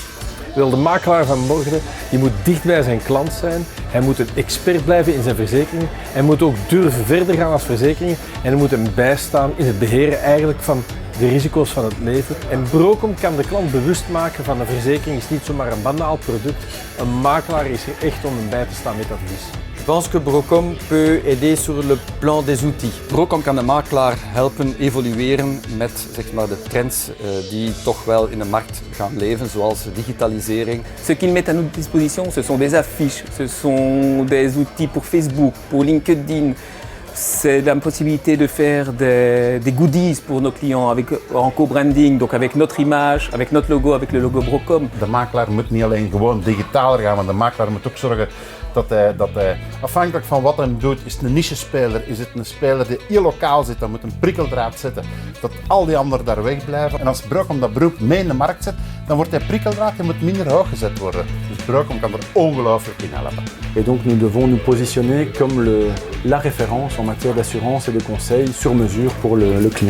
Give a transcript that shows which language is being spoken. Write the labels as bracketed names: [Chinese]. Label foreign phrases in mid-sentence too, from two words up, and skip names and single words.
[Dutch] De makelaar van morgen die moet dicht bij zijn klant zijn, hij moet een expert blijven in zijn verzekering, hij moet ook durven verder gaan als verzekering en hij moet hem bijstaan in het beheren eigenlijk van de risico's van het leven. En Brocom kan de klant bewust maken van de verzekering is niet zomaar een banaal product. Een makelaar is er echt om hem bij te staan met advies. [French] Je pense que Brocom peut aider sur le plan des outils. [Dutch] Brocom kan de makelaar helpen evolueren met zeg maar, de trends die toch wel in de markt gaan leven, zoals digitalisering. [French] Ce qu'ils mettent à notre disposition, ce sont des affiches, ce sont des outils pour Facebook, pour LinkedIn. C'est la possibilité de faire des goodies pour nos clients en co-branding, donc avec notre image, avec notre logo, avec le logo Brocom. [Dutch] De makelaar moet niet alleen gewoon digitaler gaan, maar de makelaar moet ook zorgen dat hij afhankelijk van wat hij doet, is het een niche-speler, is het een speler die heel lokaal zit, dan moet een prikkeldraad zetten, dat al die anderen daar wegblijven. En als Brocom dat beroep mee in de markt zet, dan wordt hij prikkeldraad en moet minder hoog gezet worden. Dus Brocom kan er ongelooflijk in helpen. [French] Et donc nous devons nous positionner comme la référence en matière d'assurance et de conseil sur mesure pour le client.